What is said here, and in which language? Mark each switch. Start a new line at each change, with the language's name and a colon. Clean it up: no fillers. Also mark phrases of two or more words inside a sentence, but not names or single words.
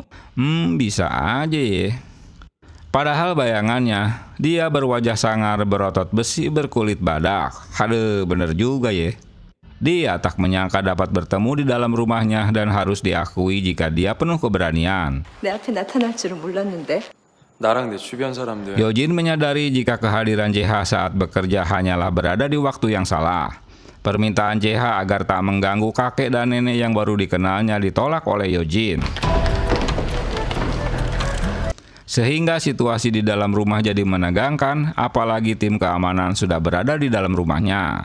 Indonesian: Bisa aja ya. Padahal bayangannya, dia berwajah sangar, berotot besi, berkulit badak. Aduh, bener juga ya. Dia tak menyangka dapat bertemu di dalam rumahnya dan harus diakui jika dia penuh keberanian.
Korean: 내 앞에 나타날 줄은 몰랐는데. 나랑 내 주변 사람들
Indonesian: Yojin menyadari jika kehadiran JH saat bekerja hanyalah berada di waktu yang salah. Permintaan JH agar tak mengganggu kakek dan nenek yang baru dikenalnya ditolak oleh Yojin. Sehingga situasi di dalam rumah jadi menegangkan, apalagi tim keamanan sudah berada di dalam rumahnya.